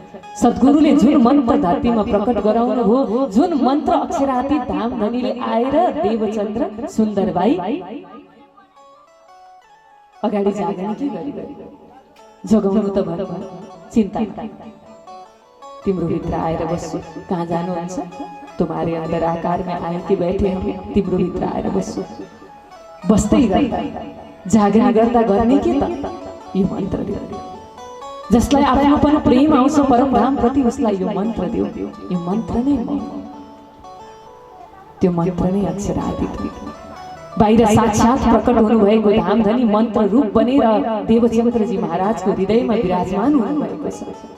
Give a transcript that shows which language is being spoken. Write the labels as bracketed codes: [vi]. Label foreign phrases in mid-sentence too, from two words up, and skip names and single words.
[ne] सद्गुरुले जुन मन्त्र धरतीमा प्रकट गराउनु हो, जुन मन्त्र अक्षरातीत धाम धनीले आएर देवचन्द्र सुन्दरबाई अगाडि जागनी के गरी जगाउनु त भर चिन्ता, तिम्रो भित्र आएर बस्छु। कहाँ जानुहुन्छ? [hi] तुम्हारे अंदर आकार में आए कि बैठे हम, [ne] तिम्रो भित्र आएर बस्छु। बस्दै गर्दा जागरण गर्दा गर्ने के त? यो मन्त्र दियो। जसलाई आफ्नोपन प्रेम आउँछ परमधाम प्रति उसलाई यो मन्त्र दियो। यो मन्त्र नै म, त्यो मन्त्र नै अक्षरातीत बाहिर साक्षात प्रकट हुनु भएको धाम धनी मन्त्र रूप बनेर देवचन्द्रजी महाराजको हृदयमा विराजमान हुनु भएको छ।